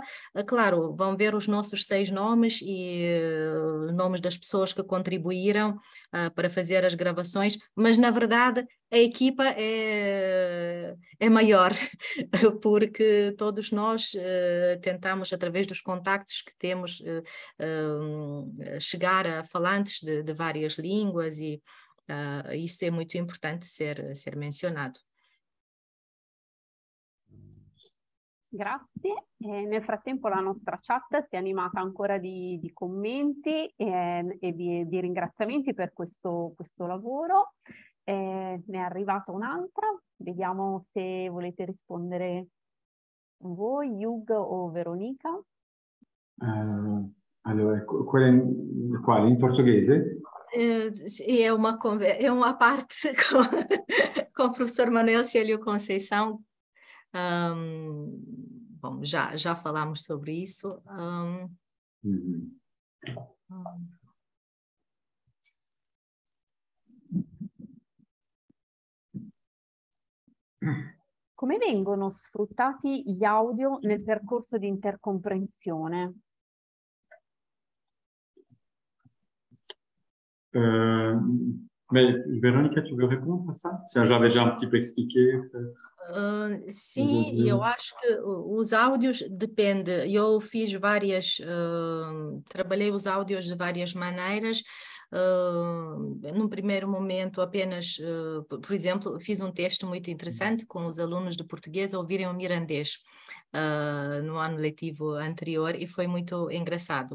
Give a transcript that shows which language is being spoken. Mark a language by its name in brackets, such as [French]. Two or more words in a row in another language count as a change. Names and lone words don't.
[Portuguese] Claro, vão ver os nossos 6 nomes e os nomes das pessoas que contribuíram para fazer as gravações, mas, na verdade, a equipa é maior, porque todos nós tentamos, através dos contactos que temos, chegar a falantes de várias línguas e isso é muito importante ser mencionado. [Italian] Grazie. Nel frattempo la nostra chat si è animata ancora di commenti e di ringraziamenti per questo lavoro. Ne è arrivata un'altra, vediamo se volete rispondere voi, Hugh o Veronica. Allora, quale? In portoghese? Sì, [Portuguese] é uma parte com o professor Manuel Célio Conceição. Bom, já falámos sobre isso. [Italian] Come vengono sfruttati gli audio nel percorso di intercomprensione? [French] Mais Véronica, tu veux répondre à ça? J'avais déjà un petit peu expliqué. [Portuguese] Sim, eu acho que os áudios depende. Eu fiz trabalhei os áudios de várias maneiras. Num primeiro momento apenas, por exemplo, fiz um texto muito interessante com os alunos de português a ouvirem o mirandês no ano letivo anterior e foi muito engraçado.